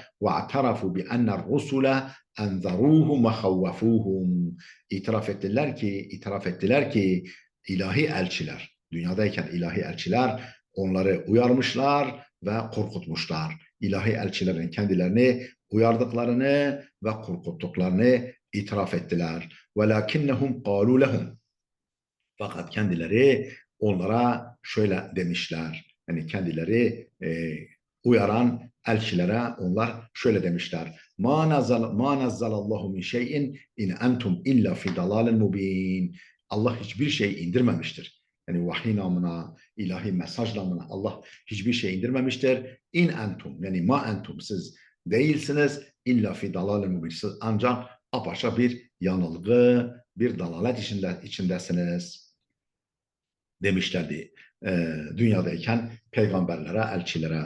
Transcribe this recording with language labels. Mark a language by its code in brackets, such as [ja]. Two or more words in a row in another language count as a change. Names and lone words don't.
[ar] وَاعْتَرَفُوا بِأَنَّ الرُّسُلَ أَنْذَرُوهُمْ وَخَوَّفُوهُمْ [tr] itiraf ettiler ki ilahi elçiler, dünyadayken ilahi elçiler onları uyarmışlar ve korkutmuşlar. İlahi elçilerin kendilerini uyardıklarını ve korkuttuklarını itiraf ettiler. [ar] وَلَكِنَّهُمْ قَالُوا لَهُمْ [tr] Fakat kendileri onlara şöyle demişler. Yani kendileri uyaran elçilere onlar şöyle demişler. [ar] مَا نَزَّلَ اللَّهُ مِنْ شَيْءٍ إِنْ أَنْتُمْ إِلَّا فِي ضَلَالٍ مُبِينٍ. [tr] Allah hiçbir şey indirmemiştir. Yani vahiy namına, ilahi mesaj namına Allah hiçbir şey indirmemiştir. [ar] إِنْ أَنْتُمْ [tr] yani [ar] مَا أَنْتُمْ [tr] siz değilsiniz [ar] إِلَّا فِي ضَلَالٍ مُبِينٍ. [tr] Siz ancak apaçık bir yanılgı, bir dalalet içindesiniz demişlerdi dünyadayken peygamberlere, elçilere.